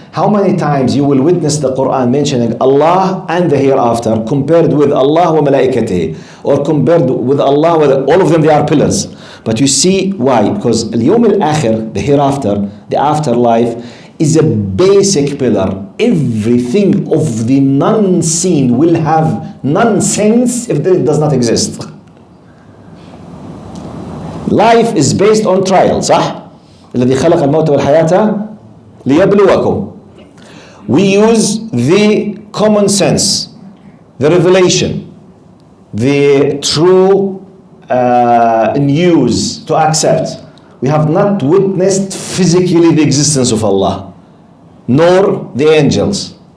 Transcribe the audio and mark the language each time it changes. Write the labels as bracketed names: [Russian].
[English] How many times you will witness the Quran mentioning Allah and the hereafter compared with Allah wa malaikatihi, or compared with Allah with all of them, they are pillars. But you see why? Because [Arabic] اليوم الآخر, [English] the hereafter, the afterlife, is a basic pillar. Everything of the non-seen will have nonsense if it does not exist. Life is based on trial, [Arabic] صح؟ الذي خلق الموت والحياة ليبلوكم. [English] We use the common sense, the revelation, the true news to accept. We have not witnessed physically the existence of Allah, nor the angels.